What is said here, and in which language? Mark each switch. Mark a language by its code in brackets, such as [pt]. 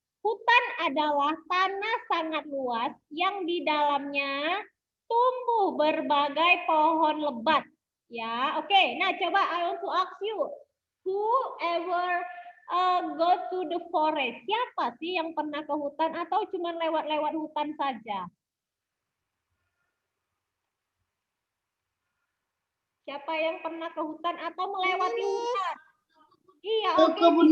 [id] Hutan adalah tanah sangat luas yang di dalamnya tumbuh berbagai pohon lebat. Ya, oke. Nah, coba [en] I want to ask you, whoever go to the forest? [id] Siapa sih yang pernah ke hutan atau cuma lewat-lewat hutan saja? Siapa yang pernah ke hutan atau melewati hutan? Iya, oke.